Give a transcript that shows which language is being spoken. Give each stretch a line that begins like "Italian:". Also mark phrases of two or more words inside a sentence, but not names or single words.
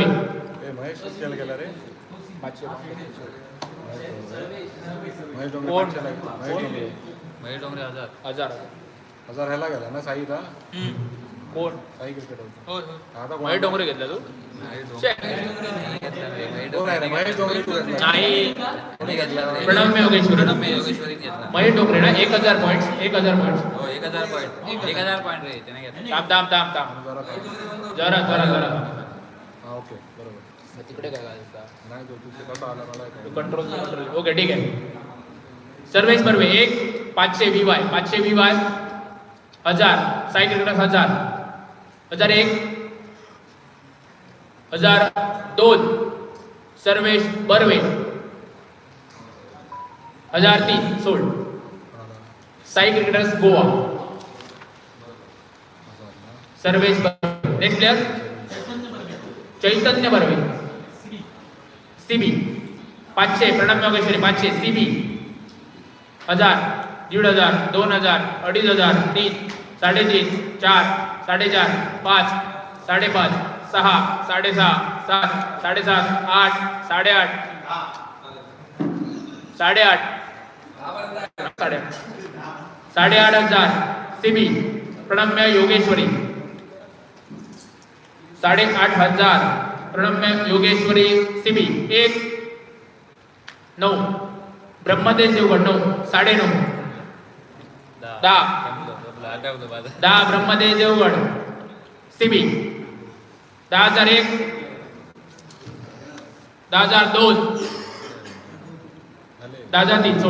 Marathi: ए महेश केला गेला रे. महेश डोंगरे कोण? पाचशेला गेला. महेश डोंगरे. महेश डोंगरे 1000 हजार 1000 ह्याला गेला ना साईला. कोण साई क्रिकेट होता. होय होय आता कोण? महेश डोंगरे घेतला तू महेश शे. कोण आहे रे? महेश डोंगरे तू घेतला. नाही कोणी घेतला प्रणम्य योगेश्वरी प्रणम्य योगेश्वरीत घेतला. महेश डोंगरे ना 1000 पॉइंट्स 1000 पॉइंट्स हो 1000 पॉईंट 1000 पॉईंट रे त्याने घेतला. थांब जरा थांब. जरा हा ओके बरोबर. तिकडे काय घालता नाही तो तू कसा आला मला काय.
English: control okay
Marathi: ठीक आहे सर्वेश बर्वे 1 500 VY 1000 साई क्रिकेटर्स 1001 1002 सर्वेश बर्वे 1003 सोड. साई क्रिकेटर्स गोवा. सर्वेश
English: next player
Marathi: चैतन्य बर्वे. सीबी 500 प्रणव योगेश्वरी 500 सीबी. 1000 1500 2000 2500 3 3.5 4 4.5 5 5.5 6 6.5 7 7.5 8 8.5 8.5 सीबी प्रणम्य योगेश्वरी. 8,500 प्रणम्य योगेश्वरी सीबी. 1 9 ब्रह्मदेव देवगड 9 9.5 10 10 ब्रह्मदेव देवगड सीबी. 10,001 10,002 10,003 सोड.